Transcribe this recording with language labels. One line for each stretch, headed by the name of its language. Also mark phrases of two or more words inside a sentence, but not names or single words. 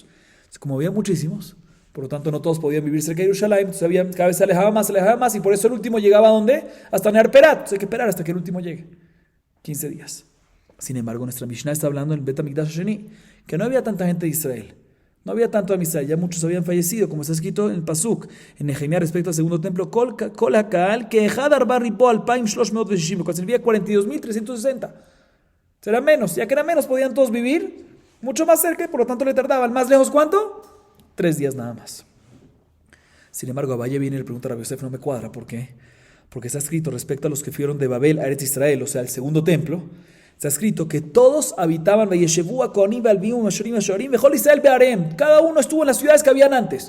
Spanish: Entonces, como había muchísimos, por lo tanto no todos podían vivir cerca de Jerusalén, entonces cada vez se alejaba más, y por eso el último llegaba ¿a dónde? Hasta Near Perat. Entonces hay que esperar hasta que el último llegue. 15 días. Sin embargo, nuestra Mishnah está hablando en el
Hebrew: בית המקדש שני,
Spanish: que no había tanta gente de Israel. No había tanto de Israel, ya muchos habían fallecido, como está escrito en el Pasuk, en Nehemías respecto al segundo templo,
Hebrew: כל הקהל כאחד ארבע רבוא אלפים שלש מאות וששים,
Spanish: que significa 42.360. Será menos, ya que era menos, podían todos vivir mucho más cerca, y por lo tanto le tardaban. ¿Más lejos cuánto? 3 días nada más. Sin embargo, a Valle viene y le pregunta a Rabbi Yosef, no me cuadra, ¿por qué? Porque está escrito respecto a los que fueron de Babel a Eretz Israel, o sea, el segundo templo, está escrito que todos habitaban cada uno estuvo en las ciudades que habían antes.